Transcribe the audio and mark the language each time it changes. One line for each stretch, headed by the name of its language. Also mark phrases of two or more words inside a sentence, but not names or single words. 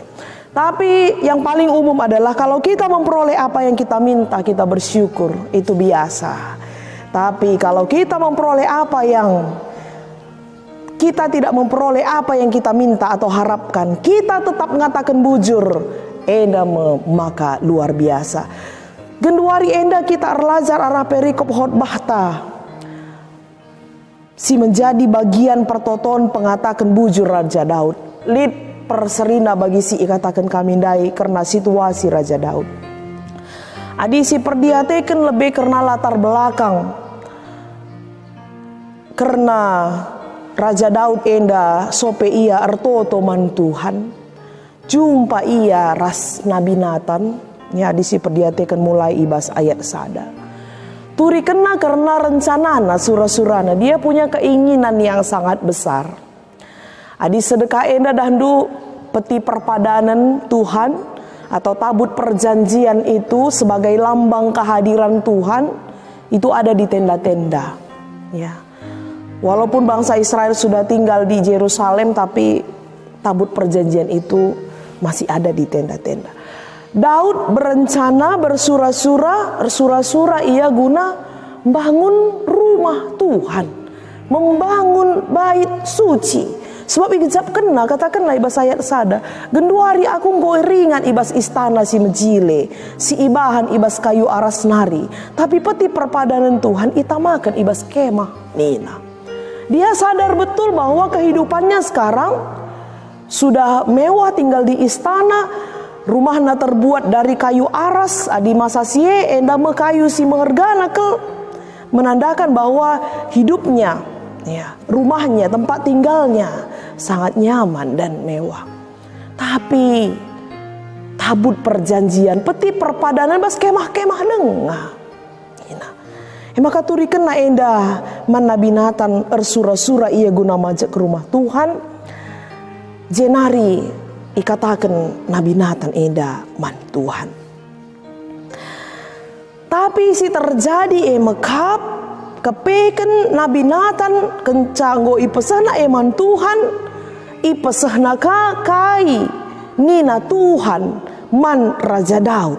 Indonesian: Tapi yang paling umum adalah kalau kita memperoleh apa yang kita minta, kita bersyukur, itu biasa. Tapi kalau kita memperoleh apa yang kita tidak memperoleh apa yang kita minta atau harapkan, kita tetap mengatakan bujur, maka luar biasa.
Batak Karo: Genduari enda kita arlajar arah perikop khotbahta si
Indonesian: menjadi bagian
Batak Karo: pertoton pengatakan bujur Raja Daud. Lid perserina bagi si ikatakan kami dai karena situasi Raja Daud. Adi si perdiatekan lebih karena
Indonesian: latar belakang.
Batak Karo: Karena Raja Daud enda sope ia ertoto man Tuhan. Jumpa ia ras Nabi Nathan. Ya di si perdiatekan mulai ibas ayat sada. Turi kena karena rencanana surah-surana.
Indonesian: Dia punya keinginan yang sangat besar.
Batak Karo: Adi sedekah enda dahdu peti perpadanan
Indonesian: Tuhan atau tabut perjanjian itu sebagai lambang kehadiran Tuhan itu ada di tenda-tenda. Ya. Walaupun bangsa Israel sudah tinggal di Yerusalem, tapi tabut perjanjian itu masih ada di tenda-tenda. Daud berencana bersura-sura ia guna membangun rumah Tuhan, membangun bait suci.
Batak Karo: Sebab igejap kena
Indonesian: katakanlah ibas
Batak Karo: ayat sada, genduari aku nggo ringan ibas istana si mejile, si ibahan ibas kayu aras nari, tapi peti perpadanan Tuhan itamakan ibas kemah nina.
Indonesian: Dia sadar betul bahwa kehidupannya sekarang sudah mewah, tinggal di istana. Rumahnya terbuat dari kayu aras, di masa
Batak Karo: sie enda kayu si mengergana ke
Indonesian: menandakan bahwa hidupnya, ya, rumahnya, tempat tinggalnya sangat nyaman dan mewah.
Batak Karo: Tapi
Indonesian: tabut perjanjian,
Batak Karo: peti perpadanan bas kemah-kemah lengah. Maka turi kena enda man Nabi Nathan ersura-sura ia guna majak ke rumah Tuhan. Jenari ikatakan Nabi Nathan enda man Tuhan. Tapi si terjadi mekap kepeken Nabi Nathan kencanggo ipesana man Tuhan, ipesahna kai nina Tuhan man Raja Daud.